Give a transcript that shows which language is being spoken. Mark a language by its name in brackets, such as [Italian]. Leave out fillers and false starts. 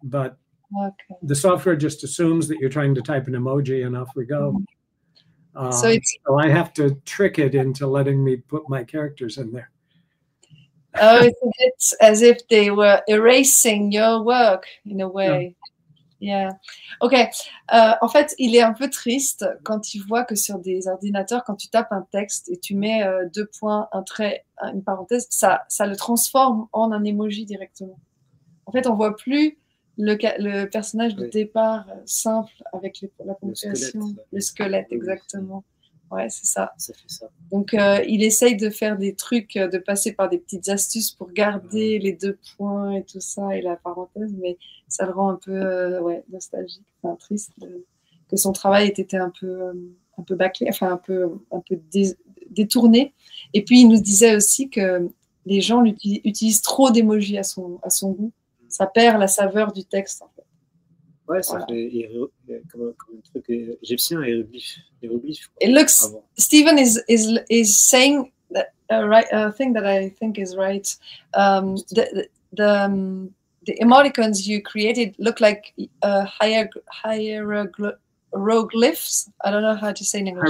[English] But the software just assumes that you're trying to type an emoji, and off we go. So I have to trick it into letting me put my characters in there. Oh, it's as if they were erasing your work in a way. Yeah. Ok. [French] En fait, il est un peu triste quand il voit que sur des ordinateurs, quand tu tapes un texte et tu mets 2 points, un trait, une parenthèse, ça le transforme en un emoji directement. En fait, on voit plus le personnage de départ simple avec la ponctuation, le squelette, exactement. Ouais, c'est ça. Ça fait ça. Donc, il essaye de faire des trucs, de passer par des petites astuces pour garder les 2 points et tout ça, et la parenthèse, mais ça le rend un peu nostalgique, enfin, triste, que son travail ait été un peu bâclé, enfin un peu détourné. Et puis, il nous disait aussi que les gens utilisent trop d'émojis à son goût. Ça perd la saveur du texte, en fait. Ouais, ça fait comme un truc égyptien, hiéroglyphe. [English] It looks. Stephen is saying that thing that I think is right. The emoticons you created look like hieroglyphs. I don't know how to say in English.